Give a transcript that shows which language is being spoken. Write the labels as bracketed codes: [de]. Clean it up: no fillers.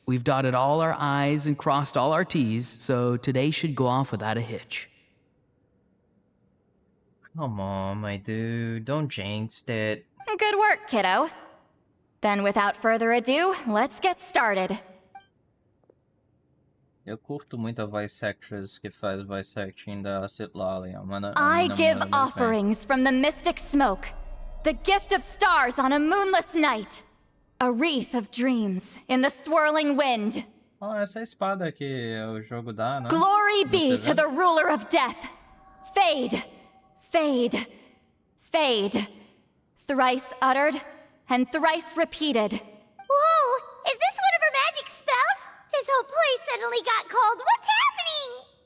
[en] We've dotted all our I's and crossed all our T's, so today should go off without a hitch. Come on, my dude. Don't jinx it. Good work, kiddo. Then without further ado, let's get started. [pt] Eu curto muito a voice actress que faz voice acting da Citlali. [en] I give offerings from the mystic smoke, the gift of stars on a moonless night, a wreath of dreams in the swirling wind. [pt] Oh, essa é a espada que o jogo dá, né? [en] Glory be to the ruler of death. Fade, fade, fade. Thrice uttered and thrice repeated. Whoa! Is this one of her magic spells? This whole place suddenly got cold. What's happening?